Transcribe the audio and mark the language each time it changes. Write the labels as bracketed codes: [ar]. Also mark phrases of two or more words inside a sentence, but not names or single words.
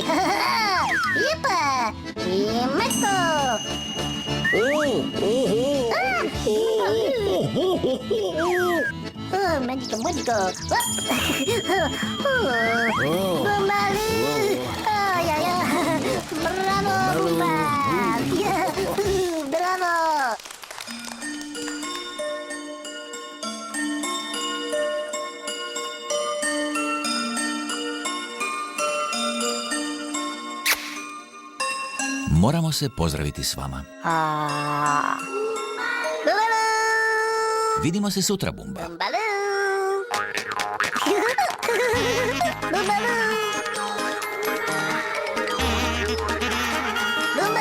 [hr] Yapa! Magical! [en] Magical, magical! [hr] Bumbaloo! Oh, ya, ya! Bravo, Bumba! Bravo! Moramo se pozdraviti s vama. Bumbaloo! Vidimo se sutra, Bumba. Bumbaloo! Bumbaloo!